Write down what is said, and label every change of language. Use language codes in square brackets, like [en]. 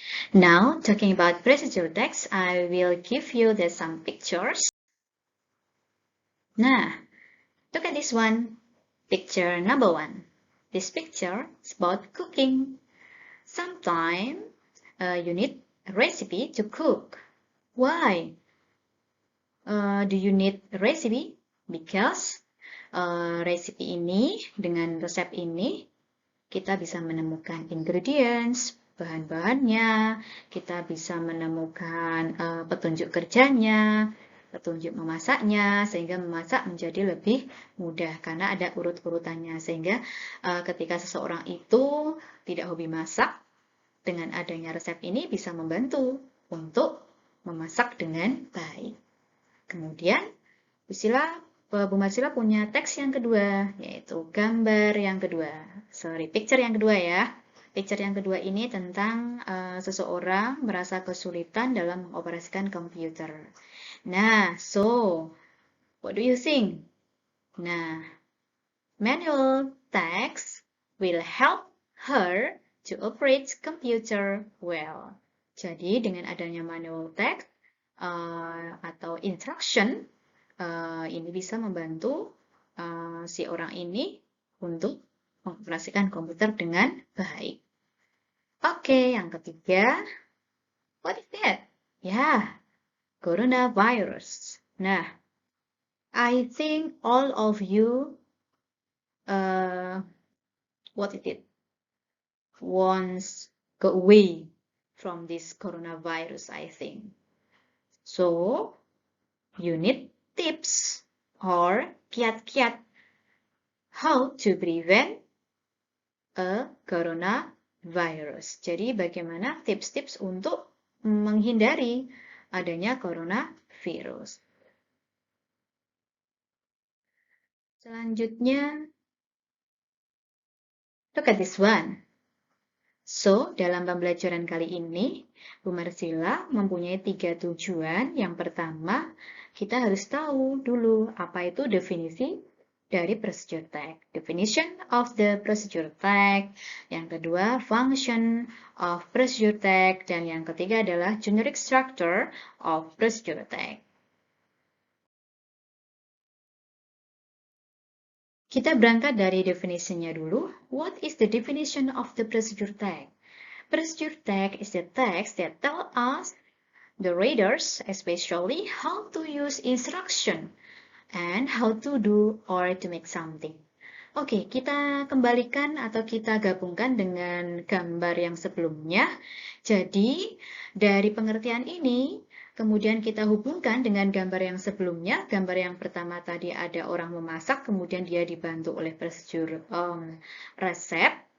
[en] Now, talking about procedure text, I will give you some pictures. Nah, look at this one. Picture number 1. This picture is about cooking. Sometimes you need a recipe to cook. Why do you need a recipe? Because recipe [id] ini, dengan resep ini, kita bisa menemukan ingredients, bahan-bahannya, kita bisa menemukan petunjuk kerjanya, petunjuk memasaknya, sehingga memasak menjadi lebih mudah karena ada urut-urutannya. Sehingga ketika seseorang itu tidak hobi masak, dengan adanya resep ini bisa membantu untuk memasak dengan baik. Kemudian, Bu Marsila punya teks yang kedua, yaitu gambar yang kedua. Picture yang kedua ya. Picture yang kedua ini tentang seseorang merasa kesulitan dalam mengoperasikan komputer. [en] Nah, so, what do you think? Nah, manual text will help her to operate computer well. [id] Jadi dengan adanya manual text atau instruction, ini bisa membantu si orang ini untuk mengoperasikan komputer dengan baik. Oke, yang ketiga, [en] what is that? [id] Ya, coronavirus. [en] Nah, I think all of you, what is it? Wants go away from this coronavirus, I think. So, you need tips or [id] kiat-kiat [en] how to prevent a coronavirus. [id] Jadi, bagaimana tips-tips untuk menghindari adanya coronavirus. Selanjutnya, [en] look at this one. [id] So, dalam pembelajaran kali ini, Bu Marsila mempunyai 3 tujuan. Yang pertama, kita harus tahu dulu apa itu definisi dari procedure text. [en] Definition of the procedure text. [id] Yang kedua, [en] function of procedure text. [id] Dan yang ketiga adalah [en] generic structure of procedure text. [id] Kita berangkat dari definisinya dulu. [en] What is the definition of the procedure text? Procedure text is the text that tell us, the readers especially, how to use instruction and how to do or to make something. [id] Oke, kita kembalikan atau kita gabungkan dengan gambar yang sebelumnya. Jadi, dari pengertian ini, kemudian kita hubungkan dengan gambar yang sebelumnya. Gambar yang pertama tadi ada orang memasak, kemudian dia dibantu oleh prosedur resep.